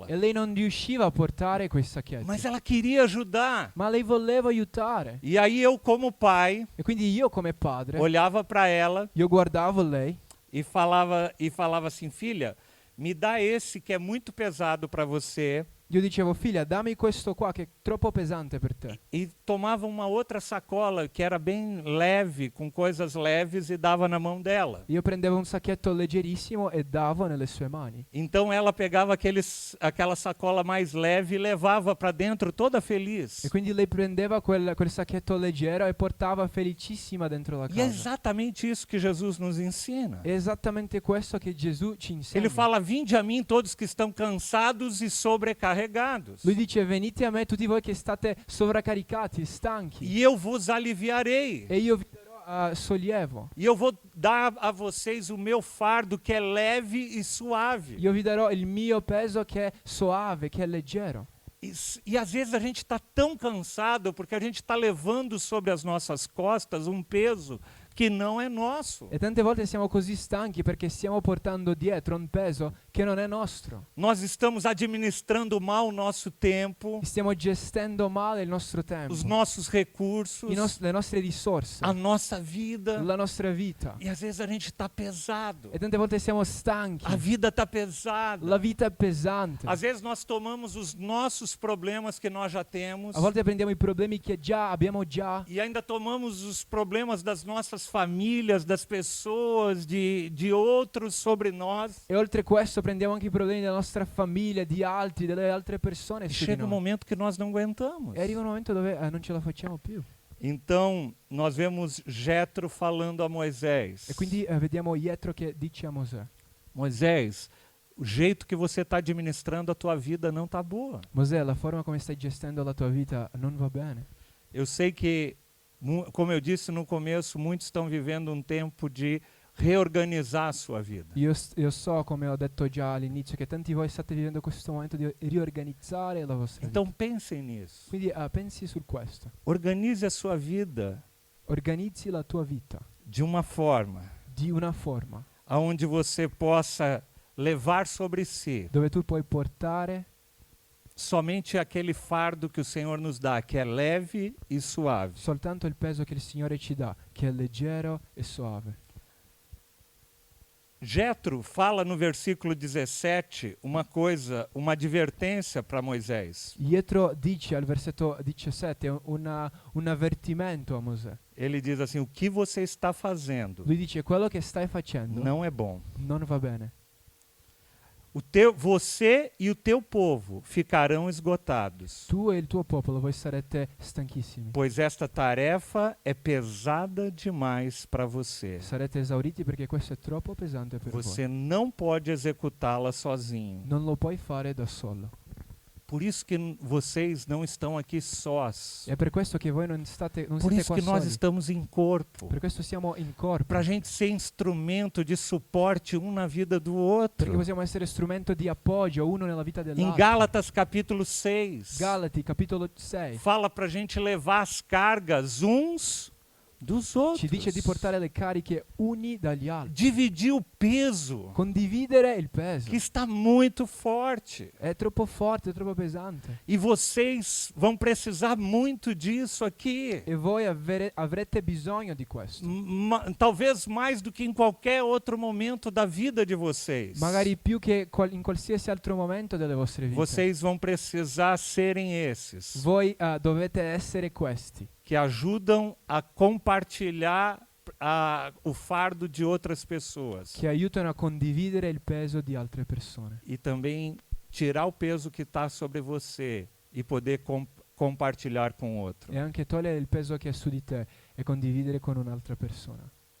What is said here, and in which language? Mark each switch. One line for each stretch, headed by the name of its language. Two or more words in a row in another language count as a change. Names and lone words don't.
Italian: E lei non riusciva a portare quei sacchetti.
Portuguese: Mas ela queria ajudar.
Italian: Ma lei voleva aiutare.
Portuguese: E aí eu, como pai,
Italian: E quindi io come padre,
Portuguese: olhava para ela
Italian: io guardavo lei
Portuguese: e falava assim: filha, me dá esse que é muito pesado para você.
Italian: Io dicevo, figlia, dammi questo qua che è troppo pesante per te.
Portuguese: E tomava uma outra sacola que era bem leve, com coisas leves, e dava na mão dela.
Italian: Io prendevo un sacchetto leggerissimo e davo nelle sue mani.
Portuguese: Então ela pegava aquela sacola mais leve e levava para dentro toda feliz.
Italian: E quindi lei prendeva quel sacchetto leggero e portava felicissima dentro la
Portuguese: E é
Italian: casa.
Portuguese: exatamente isso que Jesus nos ensina.
Italian: È esattamente questo che Gesù ci insegna.
Portuguese: Ele fala: vinde a mim todos que estão cansados e sobrecarregados,
Italian: Lui dice, venite a me tutti voi che state sovraccaricati, stanchi,
Portuguese: e eu vos aliviarei.
Italian: e io vi darò sollievo.
Portuguese: E eu vou dar a vocês o meu fardo, que é leve e suave.
Italian: Io vi darò il mio peso che è soave, che è leggero.
Portuguese: E às vezes a gente está tão cansado porque a gente está levando sobre as nossas costas um peso que não é nosso.
Italian: E tante volte siamo così stanchi perché stiamo portando dietro un peso che non è nostro.
Portuguese: Nós estamos administrando mal o nosso tempo,
Italian: Stiamo gestendo male il nostro tempo,
Portuguese: os nossos recursos,
Italian: le nostre risorse,
Portuguese: a nossa vida.
Italian: la nostra vita.
Portuguese: E às vezes a gente está pesado.
Italian: E tante volte siamo stanchi.
Portuguese: A vida está pesada.
Italian: La vita è pesante.
Portuguese: Às vezes nós tomamos os nossos problemas que nós já temos
Italian: A volte prendiamo i problemi che già abbiamo già
Portuguese: e ainda tomamos os problemas das nossas famílias, das pessoas, de outros sobre nós.
Italian: e oltre questo prendiamo anche i problemi della nostra famiglia, di altri, delle altre persone
Portuguese: E
Italian: su di
Portuguese: chega um
Italian: noi.
Portuguese: momento que nós não aguentamos.
Italian: E arriva un momento dove non ce la facciamo più.
Portuguese: Então, nós vemos Jetro falando a Moisés:
Italian: E quindi vediamo Jetro che dice a Mosè:
Portuguese: Moisés, o jeito que você está administrando a tua vida não está boa.
Italian: Mosè, la forma come stai gestendo la tua vita non va bene.
Portuguese: Eu sei que, como eu disse no começo, muitos estão vivendo um tempo de reorganizar a sua vida.
Italian: Io so, come ho detto già all'inizio, che tanti di voi state vivendo questo momento di riorganizzare la vostra vita.
Portuguese: Então pensem nisso.
Italian: Quindi pensi su questo.
Portuguese: Organize a sua vida
Italian: Organizzi la tua vita
Portuguese: de uma forma
Italian: di una forma
Portuguese: aonde você possa levar sobre si
Italian: dove tu puoi portare
Portuguese: somente aquele fardo que o Senhor nos dá, que é leve e suave.
Italian: soltanto il peso che il Signore ci dà, che è leggero e soave.
Portuguese: Jetro fala no versículo 17 uma coisa, uma advertência para Moisés.
Italian: Jethro dice al versetto 17 un avvertimento a Mosè.
Portuguese: Ele diz assim: o que você está fazendo
Italian: Lui dice quello che stai facendo
Portuguese: não é bom.
Italian: non va bene.
Portuguese: Você e o teu povo ficarão esgotados,
Italian: Tu e il tuo popolo voi sarete stanchissimi.
Portuguese: pois esta tarefa é pesada demais para você.
Italian: Sarete esauriti perché questo è troppo pesante per
Portuguese: Você não pode executá-la sozinho.
Italian: voi. Non lo puoi fare da solo.
Portuguese: Por isso que vocês não estão aqui sós.
Italian: È per questo che voi non
Portuguese: Por
Italian: siete
Portuguese: isso
Italian: qua
Portuguese: que nós
Italian: soli.
Portuguese: estamos em corpo.
Italian: Per questo siamo in corpo.
Portuguese: Para a gente ser instrumento de suporte um na vida do
Italian: Perché
Portuguese: outro.
Italian: possiamo essere strumento di appoggio uno nella vita
Portuguese: Em
Italian: dell'altro.
Portuguese: Gálatas capítulo 6,
Italian: Galati, capitolo 6.
Portuguese: fala para a gente levar as cargas uns dos outros.
Italian: Ci dice di portare le cariche uni dagli altri.
Portuguese: Dividir o peso,
Italian: Condividere il peso.
Portuguese: que está muito forte.
Italian: È troppo forte, è troppo pesante.
Portuguese: E vocês vão precisar muito disso aqui.
Italian: E voi avrete bisogno di questo.
Portuguese: Talvez mais do que em qualquer outro momento da vida de vocês.
Italian: Magari più che in qualsiasi altro momento delle vostre vite.
Portuguese: Vocês vão precisar serem esses
Italian: Voi dovete essere questi.
Portuguese: que ajudam a compartilhar o fardo de outras pessoas
Italian: Che aiutano a condividere il peso di altre persone.
Portuguese: e também tirar o peso que está sobre você e poder compartilhar com outro.
Italian: E anche togliere il peso che è su di te e condividere con un'altra persona.